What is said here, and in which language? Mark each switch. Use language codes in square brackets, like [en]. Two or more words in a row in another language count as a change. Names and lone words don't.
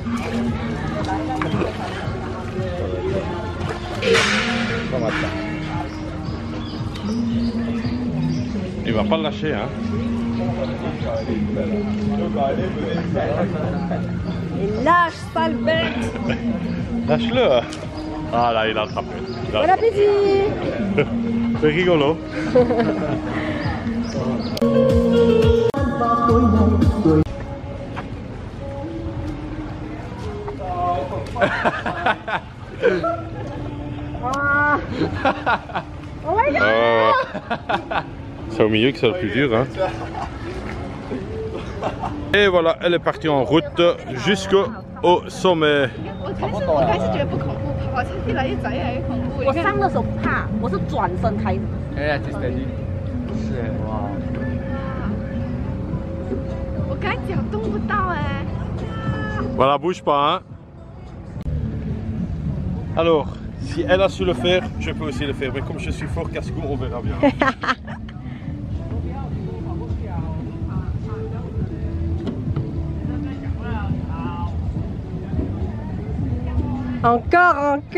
[fr] Il va pas le lâcher hein. Il lâche, sale bête. Lâche-le. Ah là, il a attrapé. Bon appétit. C'est rigolo. [en] Oh my god. [fr] C'est au milieu que c'est le plus dur hein. Et voilà, elle est partie en route jusqu'au sommet. [zh] 我开始觉得不恐怖，跑车越来越窄，越来越恐怖。我上的时候不怕，我是转身开始。 [en] Yeah, just steady. [zh] 是哇。我刚才脚动不到哎。 [fr] Voilà, bouge pas hein. Alors, si elle a su le faire, je peux aussi le faire. Mais comme je suis fort casse-cou, on verra bien. Encore.